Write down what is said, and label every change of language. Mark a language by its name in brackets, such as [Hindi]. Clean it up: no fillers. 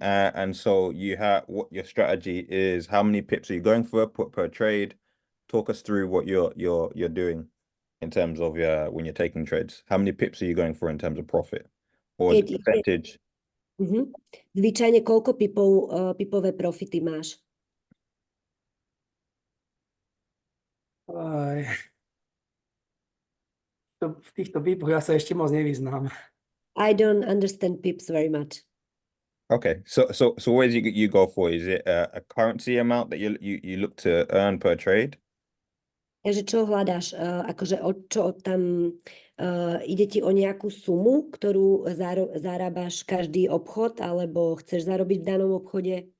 [English] And so you have what your strategy is. How many pips are you going for per trade? Talk us through what you're doing in terms of when you're taking trades. How many pips are you going for in terms of profit or percentage? [Slovak] Zvyčajne koľko pipové profity máš? V týchto pipoch ja sa ešte moc nevyznám. [English] I don't understand pips very much. Okay, so where do you go for? Is it a currency amount that you look to earn per trade? [Slovak] Takže čo hľadáš? Akože čo tam ide ti o nejakú sumu, ktorú zarábaš každý obchod, alebo chceš zarobiť v danom obchode?